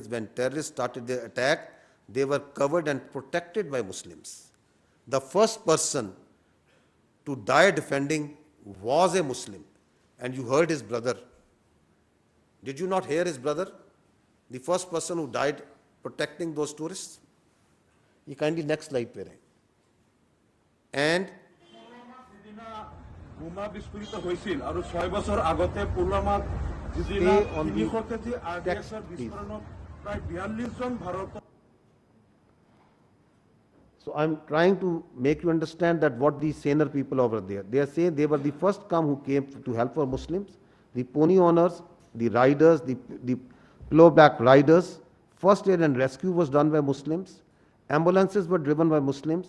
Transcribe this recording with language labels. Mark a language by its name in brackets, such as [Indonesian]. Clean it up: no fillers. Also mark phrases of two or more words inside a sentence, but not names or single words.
[English] When terrorists started their attack, they were covered and protected by Muslims. The first person to die defending was a Muslim, and you heard his brother. Did you not hear his brother, the first person who died protecting those tourists? You kindly next slide [Hindi] पे रहें. [English] And [Assamese] বোমা বিস্ফোরিত হৈছিল আৰু 6 বছৰ আগতে পুলৱামাত যিদিনা 300 কেজি আৰডিএক্সৰ বিস্ফোৰণত প্ৰায় 42 জন ভাৰতৰ. [English] So I'm trying to make you understand that what these saner people over there, they are saying they were the first who came to help for Muslims, the pony owners, the riders, the plough-back riders. First aid and rescue was done by Muslims. Ambulances were driven by Muslims.